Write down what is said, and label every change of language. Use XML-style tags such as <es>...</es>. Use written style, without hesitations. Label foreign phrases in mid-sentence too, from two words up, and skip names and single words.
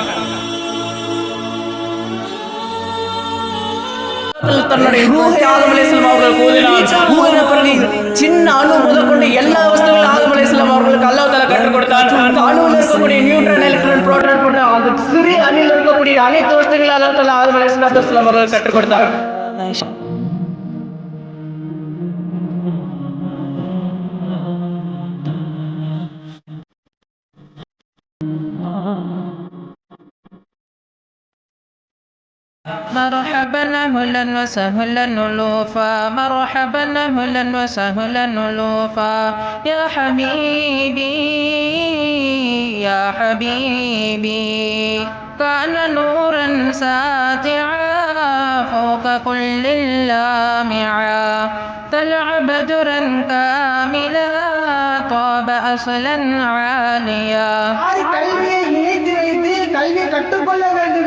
<ta>தன்னுடைய ரூஹை ஆதம் அலைஹிஸ்ஸலாம் அவர்கள் ஊதினார். ஊதின பிறகு சின்ன அணு முதற்கொண்டு எல்லா வஸ்துகளும் ஆதம் அலைஹிஸ்ஸலாம் அவர்களுக்கு அல்லாஹ் தஆலா கற்றுக் கொடுத்தார். அந்த அணுவில் இருக்கக்கூடிய நியூட்ரான், எலக்ட்ரான், புரோட்டான் போன்ற அந்த சிறிய அணுவில் இருக்கக்கூடிய அனைத்து வஸ்துகளும் அல்லாஹ் தஆலா ஆதம் அலைஹிஸ்ஸலாம் அவர்கள் கற்றுக் கொடுத்தார்.</ta> <ar>مرحبا أهلا وسهلا ألوفا، مرحبا أهلا وسهلا ألوفا، يا حبيبي يا حبيبي كان نورا ساطعا فوق كل اللامعا، طلع بدرا كاملا طاب أصلا عاليا.</ar> <ta>கல்வியை இணைத்து வைத்து கல்வி கற்றுக்கொள்ள</ta>